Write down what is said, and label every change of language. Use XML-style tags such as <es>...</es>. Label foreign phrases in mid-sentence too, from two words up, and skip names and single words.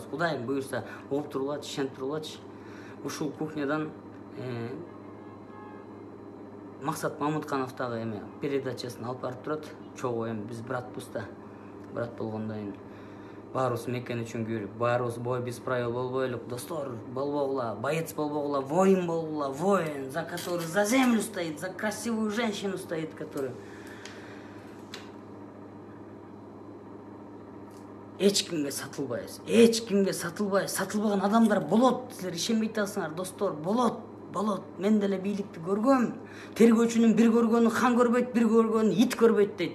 <ky>Кудай буйрса, болуп турулачы, ишенип турулачы. Ушул кухнядан Максат Мамыткановдагы эме передачасын алып барып турат. Чогуу эми биз братпыз да. Брат болгондон кийин баарыбыз мекен үчүн күйлүп, баарыбыз</ky> <ru>бой без правил</ru> <ky>болбойлук, достор, болбогула, боец болбогула, воин болбогула,</ky> <ru>воин, за который за землю стоит, за красивую женщину стоит, который</ru> <ky>эч кимге сатылбайбыз. Эч кимге сатылбайбыз. Сатылбаган адамдар болот. Силер ишенбей атасыңар, достор, болот. Мен деле бийликти көргөм. Тергөөчүнүн бир көргөнү хан көрбөйт, бир көргөнү ит көрбөйт дейт.</ky>